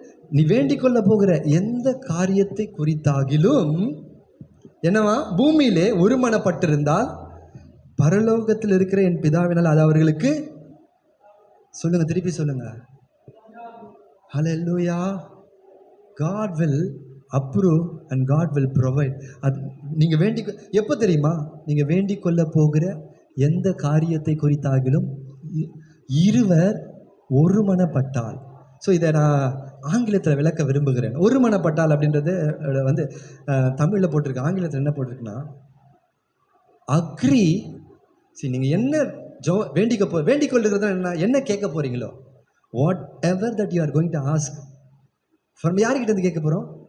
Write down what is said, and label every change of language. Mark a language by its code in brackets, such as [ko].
[ta] நீ வேண்டிக் கொள்ள போகிற எந்த காரியத்தை குறித்தாகிலும் என்னவா? பூமியிலே ஒருமனப்பட்டிருந்தால் பரலோகத்தில் இருக்கிற என் பிதாவினால் அது அவர்களுக்கு சொல்லுங்க, திருப்பி சொல்லுங்க. ஹல்லேலூயா. [en] God will approve and God will provide. [ta] அது நீங்க எப்போ தெரியுமா? நீங்க வேண்டிக் கொள்ள போகிற எந்த காரியத்தை குறித்தாகிலும் இருவர் ஒருமனப்பட்டால். ஸோ இதை நான் ஆங்கிலத்தில் விளக்க விரும்புகிறேன். ஒருமனப்பட்டால் அப்படின்றது வந்து தமிழில் போட்டிருக்கு. ஆங்கிலத்தில் என்ன போட்டிருக்குன்னா அக்ரி. சரி, நீங்கள் என்ன வேண்டிக் கொள்ளுறது என்ன கேட்க போறீங்களோ, [en] whatever that you are going to ask from, [ta] யார்கிட்ட இருந்து கேட்க போகிறோம்?